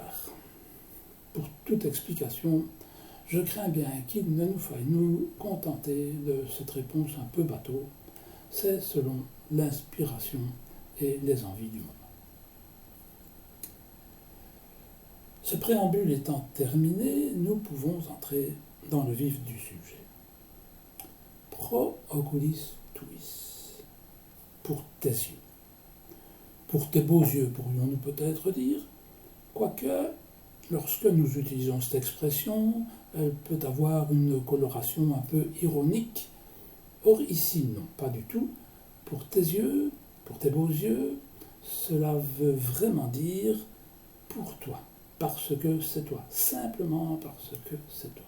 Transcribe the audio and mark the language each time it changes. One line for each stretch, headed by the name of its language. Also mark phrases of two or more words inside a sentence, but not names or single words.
French: Pour toute explication, je crains bien qu'il ne nous faille nous contenter de cette réponse un peu bateau. C'est selon l'inspiration et les envies du moment. Ce préambule étant terminé, nous pouvons entrer dans le vif du sujet.
Latin: Pro oculis tuis.
French: Pour tes yeux. Pour tes beaux yeux, pourrions-nous peut-être dire. Quoique, lorsque nous utilisons cette expression, elle peut avoir une coloration un peu ironique. Or ici, non, pas du tout. Pour tes yeux, pour tes beaux yeux, cela veut vraiment dire pour toi, parce que c'est toi, simplement parce que c'est toi.